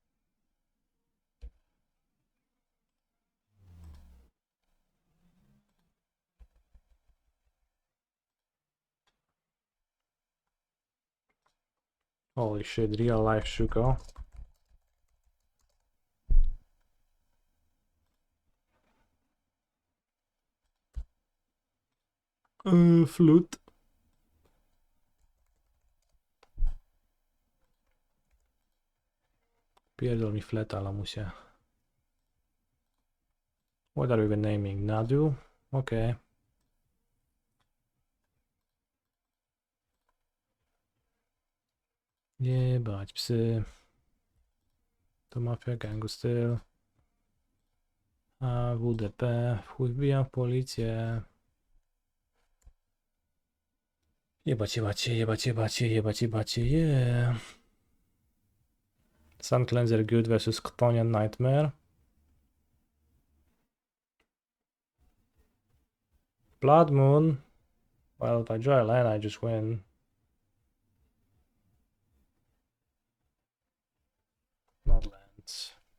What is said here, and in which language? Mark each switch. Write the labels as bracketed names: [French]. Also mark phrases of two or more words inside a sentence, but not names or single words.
[English] Holy shit, real life Shuko. Flute. [Polish] Pierdol mi fleta, lamusie. [English] What are we even naming? Nadu? Okay. [Polish] Jebać psy. To mafia, gangu styl. A WDP. Wbijam w policję. Jebać, jebać, jebać, jebać, jebać, jebać, [English] yeah. Sun Cleanser good versus Ktonian Nightmare. Blood Moon. Well, if I draw a land, I just win. Not lands.